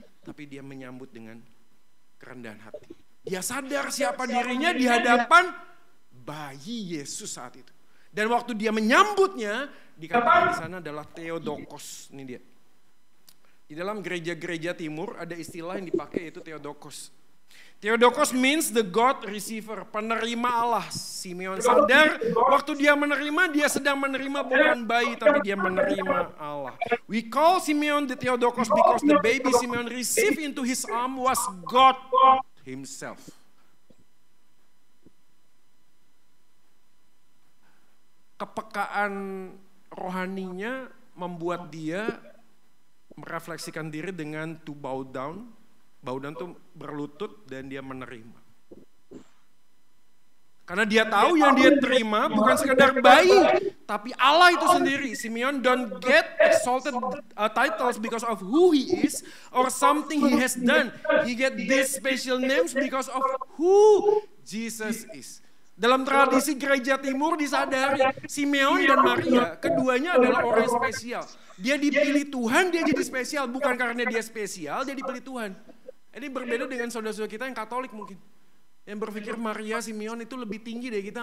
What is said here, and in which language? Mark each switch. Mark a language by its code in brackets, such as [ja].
[id] Tapi dia menyambut dengan kerendahan hati. Dia sadar siapa dirinya di hadapan bayi Yesus saat itu. Dan waktu dia menyambutnya, dikatakan di sana adalah Theotokos. Ini dia. Di dalam gereja-gereja timur ada istilah yang dipakai yaitu Theotokos. [en] Theotokos means the God receiver, [id] penerima Allah. Simeon sadar waktu dia menerima, dia sedang menerima bukan bayi tapi dia menerima Allah. [en] We call Simeon the Theotokos because the baby Simeon received into his arm was God himself. [id] Kepekaan rohaninya membuat dia merefleksikan diri dengan [en] to bow down. Bow down [id] itu berlutut dan dia menerima. Karena dia tahu yang dia terima bukan sekedar bayi, tapi Allah itu sendiri. [en] Simeon don't get exalted titles because of who he is or something he has done. He get these special names because of who Jesus is. [id] Dalam tradisi gereja timur disadari Simeon dan Maria keduanya adalah orang spesial. Dia dipilih Tuhan, dia jadi spesial. Bukan karena dia spesial, dia dipilih Tuhan. Ini berbeda dengan saudara-saudara kita yang Katolik mungkin. Yang berpikir Maria, Simeon itu lebih tinggi dari kita.